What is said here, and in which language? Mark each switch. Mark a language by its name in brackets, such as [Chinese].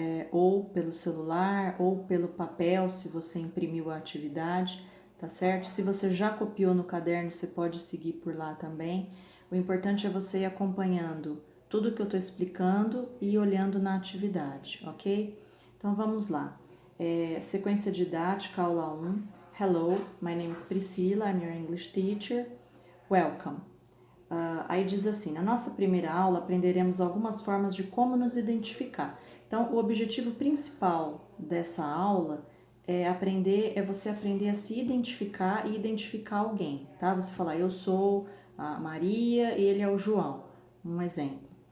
[Portuguese] Ou pelo celular ou pelo papel, se você imprimiu a atividade, tá certo? Se você já copiou no caderno, você pode seguir por lá também. O importante é você ir acompanhando tudo que eu estou explicando e olhando na atividade, ok? Então vamos lá. Sequência didática, aula 1. [English] Hello, my name is Priscilla, I'm your English teacher. Welcome. [Portuguese] Aí diz assim, na nossa primeira aula aprenderemos algumas formas de como nos identificar. Então, o objetivo principal dessa aula é você aprender a se identificar e identificar alguém, tá? Você falar, eu sou a Maria, ele é o João, um exemplo.